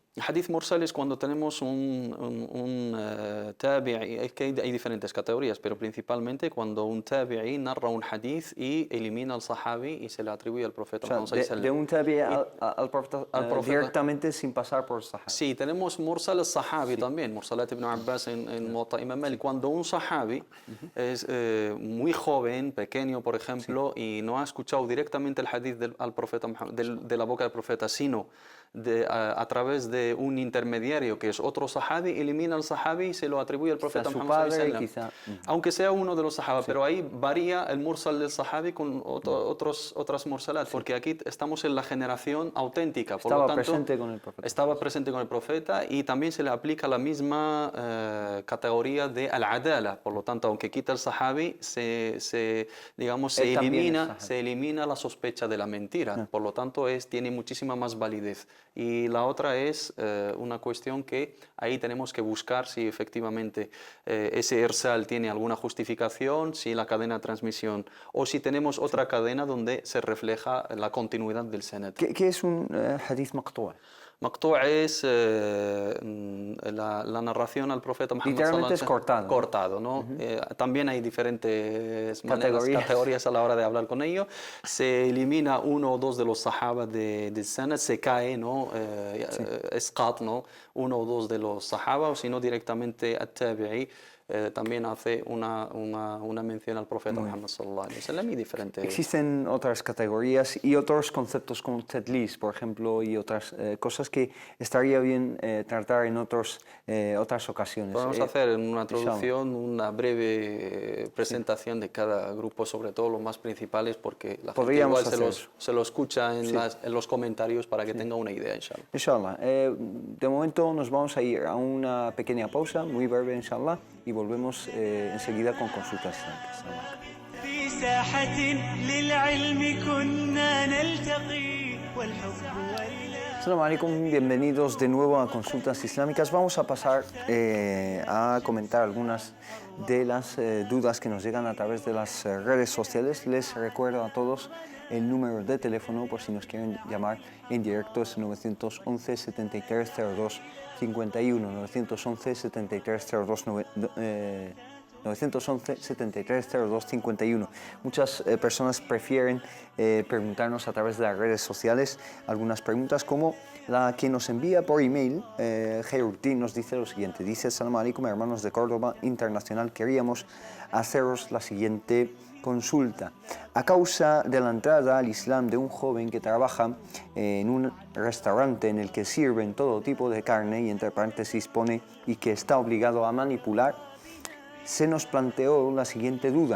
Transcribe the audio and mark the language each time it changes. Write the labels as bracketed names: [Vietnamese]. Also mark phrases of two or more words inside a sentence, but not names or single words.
[Spanish] El [Arabic] حديث مرسل [Spanish] es cuando tenemos un tabi'i, es que hay diferentes categorías, pero principalmente cuando un tabi'i narra un hadith y elimina al sahabi y se le atribuye al profeta. O sea, de un tabi'i al profeta directamente sin pasar por sahabi. Sí, tenemos [Arabic] مرسل الصحابي [Spanish] también, mursalat ibn Abbas en Muwatta Imam Malik. Cuando un sahabi es muy joven, pequeño, por ejemplo, y no ha escuchado directamente el hadith al profeta Muhammad, de la boca del profeta, sino a través de un intermediario que es otro sahabi, elimina al sahabi y se lo atribuye al profeta Muhammad [Arabic] صلى الله عليه وسلم, [Spanish] aunque sea uno de los sahaba, pero ahí varía el mursal del sahabi con otras mursalat, porque aquí estamos en la generación auténtica, por lo tanto, estaba presente con el profeta y también se le aplica la misma categoría de al-adala, por lo tanto, aunque quita el sahabi, se elimina la sospecha de la mentira, por lo tanto tiene muchísima más validez. Y la otra es una cuestión que ahí tenemos que buscar si efectivamente ese irsal tiene alguna justificación, si la cadena de transmisión, o si tenemos otra cadena donde se refleja la continuidad del sanad. ¿Qué es un [Arabic] حديث مقطوع'? [Spanish] Maqtu' es la narración al profeta Muhammad [Arabic] صلى الله عليه وسلم. [Spanish] Cortado, ¿no? También hay diferentes categorías a la hora de hablar con ello. Se elimina uno o dos de los sahabas del sanad, se cae, ¿no? Esqat, ¿no? Uno o dos de los sahabas, o si no directamente at-tabi'i. También hace una mención al profeta Muhammad [Arabic] صلى الله عليه وسلم [Spanish] y diferente. Existen otras categorías y otros conceptos como tadlis, por ejemplo, y otras cosas que estaría bien tratar en otras ocasiones. Podemos hacer en una introducción una breve presentación de cada grupo, sobre todo los más principales, porque la gente igual se lo escucha en los comentarios para que tenga una idea, inshallah. Inshallah. De momento nos vamos a ir a una pequeña pausa, muy breve, inshallah, y volvemos enseguida con consultas islámicas. [Arabic] في ساحة للعلم كنا نلتقي والحب والله السلام عليكم, [Spanish] bienvenidos de nuevo a Consultas Islámicas. Vamos a pasar a comentar algunas de las dudas que nos llegan a través de las redes sociales. Les recuerdo a todos el número de teléfono por si nos quieren llamar en directo, es 911 73 02 51, 911 73 02 911 73 02 51. Muchas personas prefieren preguntarnos a través de las redes sociales algunas preguntas, como la que nos envía por email. Heiruddin nos dice lo siguiente, dice: [Arabic] السلام عليكم, [Spanish] hermanos de Córdoba Internacional, queríamos haceros la siguiente consulta. A causa de la entrada al Islam de un joven que trabaja en un restaurante en el que sirven todo tipo de carne, y entre paréntesis pone, y que está obligado a manipular, se nos planteó la siguiente duda.